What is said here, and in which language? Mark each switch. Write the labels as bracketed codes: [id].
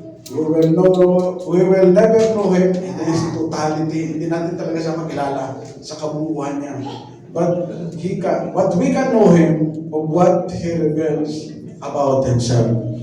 [en] we will never know Him in His totality. [tl] Hindi natin talaga siya makilala sa kabuuan niya. [en] But what we can know Him of what He reveals about Himself.